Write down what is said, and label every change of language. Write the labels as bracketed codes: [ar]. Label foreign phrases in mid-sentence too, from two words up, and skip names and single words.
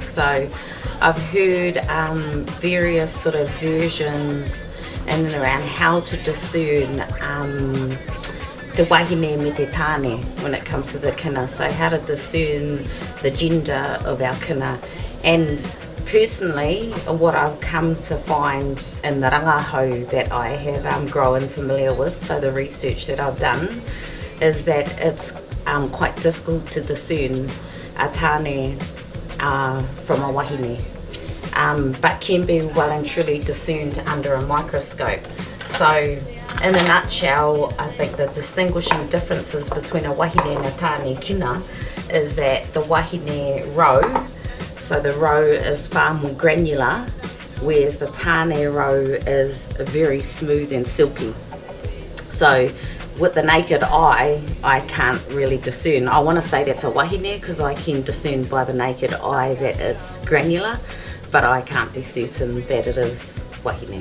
[en] So I've heard various sort of versions in and around how to discern [mi] te wahine me te tāne [en] when it comes to the kina. So how to discern the gender of our kina. And personally, what I've come to find in the rangahau that I have grown familiar with, so the research that I've done, is that it's quite difficult to discern a tāne from a wahine, but can be well and truly discerned under a microscope. So in a nutshell, I think the distinguishing differences between a wahine and a tāne kina is that the wahine roe, so the roe is far more granular, whereas the tāne roe is very smooth and silky. So with the naked eye, I can't really discern. I want to say that's a wahine because I can discern by the naked eye that it's granular, but I can't be certain that it is wahine.